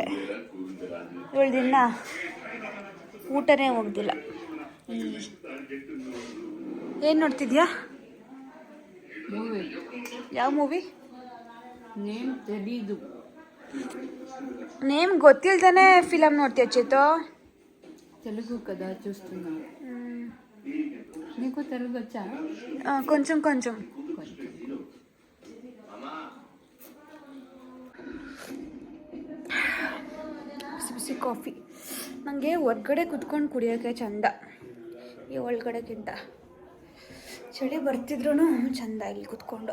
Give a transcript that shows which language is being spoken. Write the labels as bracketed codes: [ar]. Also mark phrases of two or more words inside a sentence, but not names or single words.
[kn] 7 ದಿನ ಊಟನೇ ಹೋಗ್ದಿಲ್ಲ. ಏನು ನೋಡ್ತಿದ್ಯಾ? ಯಾವ ಮೂವಿ? ನೇಮ್ ಗೊತ್ತಿಲ್ದಾನೆ ಫಿಲಮ್ ನೋಡ್ತೀಯ ಚೇತು? [te] తెలుగు కదా చూస్తున్నా. నీకు తెలుగు వచ్చా? కొంచెం [kn] ಬಿಸಿ ಕಾಫಿ. ನನಗೆ ಹೊರ್ಗಡೆ ಕುತ್ಕೊಂಡು ಕುಡಿಯೋಕ್ಕೆ ಚಂದ, ಈ ಒಳಗಡೆಗಿಂತ. ಚಳಿ ಬರ್ತಿದ್ರೂ ಚಂದ ಇಲ್ಲಿ ಕುತ್ಕೊಂಡು.